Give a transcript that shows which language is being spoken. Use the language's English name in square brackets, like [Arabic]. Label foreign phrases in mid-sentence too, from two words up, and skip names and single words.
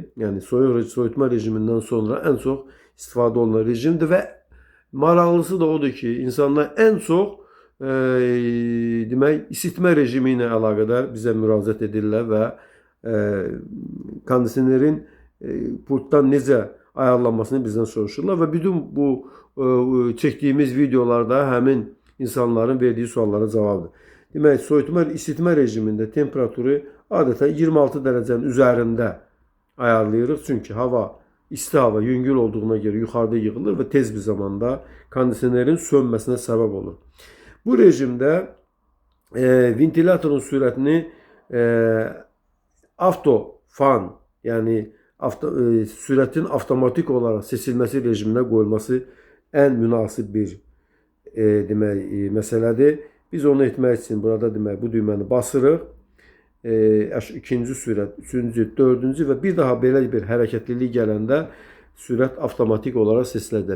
[Azerbaijani] Yəni soyutma rejimindən sonra ən çox istifadə olunan rejimdir və maraqlısı da odur ki, insanlar ən çox demək isitmə rejimi ilə əlaqədar bizə müraciət edirlər və kondisionerin pultdan necə ayarlanmasını bizdən soruşurlar və bütün bu çəkdiyimiz videolarda həmin insanların verdiyi suallara cavabdır. Demək, soyutma isitmə rejimində temperaturu adətən 26 dərəcənin üzərində ayarlayırıq. [Turkish] Çünki hava isti hava yüngül olduğuna göre yukarıda yığılır ve tez bir zamanda kondisionerin sönmesine sebep olur. [Azerbaijani] Bu rejimde ventilatorun sürətini fan yani sürətin avtomatik olarak seçilməsi rejiminə qoyulması en münasib bir məsələdir. Biz onu etmək üçün burada bu düyməni basırıq. İkinci sürət, üçüncü, dördüncü və bir daha belə bir hərəkətlilik gələndə sürət avtomatik olaraq seçiləcək.